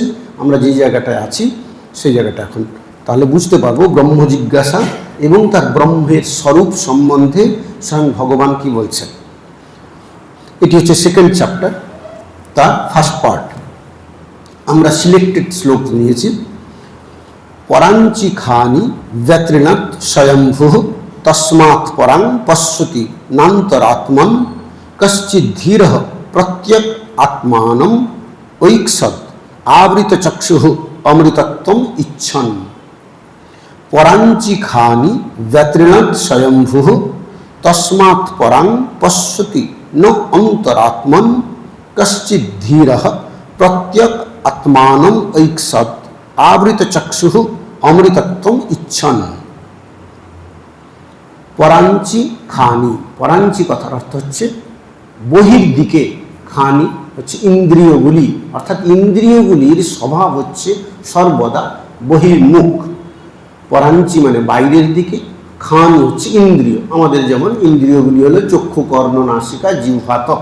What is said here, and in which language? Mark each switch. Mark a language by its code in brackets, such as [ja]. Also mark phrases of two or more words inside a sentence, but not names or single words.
[bn] আমরা যে জায়গাটায় আছি সেই জায়গাটা এখন তাহলে বুঝতে পারবো ব্রহ্ম জিজ্ঞাসা এবং তার ব্রহ্মের স্বরূপ সম্বন্ধে স্বয়ং ভগবান কি বলছেন। এটি হচ্ছে [en] second chapter, [bn] তার [en] first part. [bn] আমরা সিলেক্টেড শ্লোক নিয়েছি। [sa] পরাঞ্চি খানি ব্যতৃণাৎ স্বয়ম্ভুঃ তস্মাৎ পরাং পশ্যতি নান্তরাত্মন কশ্চিৎ ধীরঃ প্রত্যক আত্মানম ঐক্ষত আবৃত চক্ষুঃ অমৃতত্বম ইচ্ছন। পরাঞ্চি খানি ব্যতৃণাৎ স্বয়ম্ভুঃ তস্মাৎ পরাং পশ্যতি ন অন্তরাত্মন কশ্চিৎ ধীরঃ প্রত্যক আত্মানম ঐক্ষত আবৃত চক্ষুঃ অমৃতত্বম ইচ্ছন। পরাঞ্চি খানি, [bn] পরাঞ্চি কথার অর্থ হচ্ছে বহির দিকে, খানি হচ্ছে ইন্দ্রিয়গুলি, অর্থাৎ ইন্দ্রিয়গুলির স্বভাব হচ্ছে সর্বদা বহির্মুখ। পরাঞ্চি মানে বাইরের দিকে, খানি হচ্ছে ইন্দ্রিয়। আমাদের যেমন ইন্দ্রিয়গুলি হলো চক্ষু, কর্ণ, নাসিকা, জিহ্বা, ত্বক।